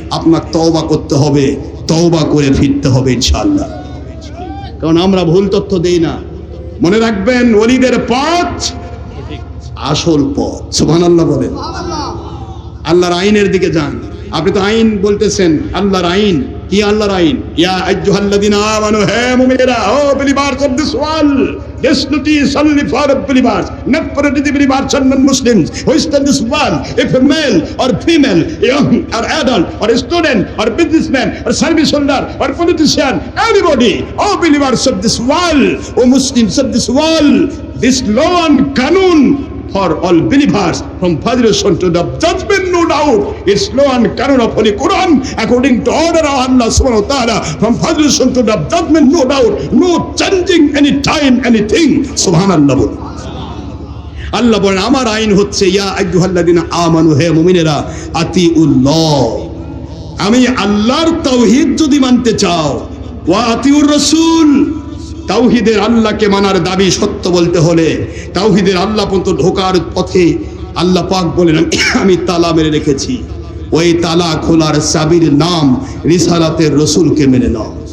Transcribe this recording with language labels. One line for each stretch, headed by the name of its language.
Bangla: আপনার তওবা করতে হবে, তওবা করে ফিরতে হবে ইনশাআল্লাহ, কারণ আমরা ভুল তথ্য দেই না। মনে রাখবেন, ওলিদের পথ আসল পথ। সুবহানাল্লাহ বলেন। আল্লাহর আইনের দিকে যান। আপনি তো আইন বলতেছেন, আল্লাহর আইন কি?
English: আল্লাহর আইন,
Arabic: ইয়া আইয়ুহাল্লাযিনা আমানু,
Bangla: হে মুমিনেরা, ও
English: believers of this world, this notice only for believers, not for the believers and non-Muslims who is in this world. If a male or female, young or adult or a student or businessman or service holder or politician, anybody, all believers of this world, O Muslims of this world, this law and kanun for all believers from Fajr to the judgment, no doubt, it's law and canon of Holy Quran according to order of Allah
Arabic: subhanahu wa ta'ala
English: from Fajr to the judgment, no doubt, no changing any time, anything.
Arabic: Subhanallah.
Bangla: আল্লাহ বলেন, আমার আইন হচ্ছে
Arabic: ইয়া আইয়ুহাল্লাযিনা আমানু,
Bangla: হে মুমিনেরা, আতিউল্লাহ, আমি আল্লাহর তাওহীদ যদি মানতে চাও,
Arabic: ওয়া আতিউর রাসূল,
Bangla: তাওহীদের আল্লাহকে মানার দাবি সত্য বলতে হলে তাওহীদের আল্লাহ পর্যন্ত ঢোকার পথে আল্লাহ পাক বলেন আমি তালা মেরে রেখেছি, ওই তালা খোলার চাবির নাম রিসালাতের রাসূলকে মেনে নাও।